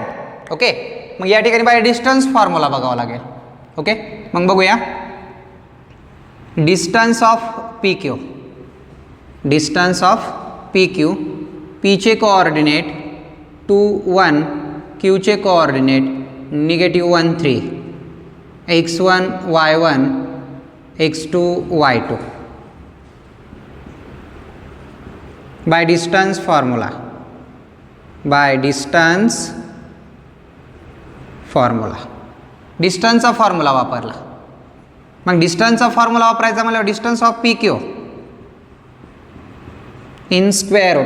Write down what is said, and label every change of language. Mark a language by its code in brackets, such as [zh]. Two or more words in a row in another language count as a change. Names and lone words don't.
[mr] ओके, मग या ठिकाणी [en] by distance formula [mr] बघावा लागेल. ओके, मग बघूया. [en] distance of PQ, [mr] P चे कोऑर्डिनेट 2 1, Q चे कोऑर्डिनेट -1 3, x1 y1 x2 y2. [en] by distance formula [mr] डिस्टन्सचा फॉर्म्युला वापरला. मग डिस्टन्सचा फॉर्म्युला वापरायचा म्हणजे [en] distance of PQ in square root.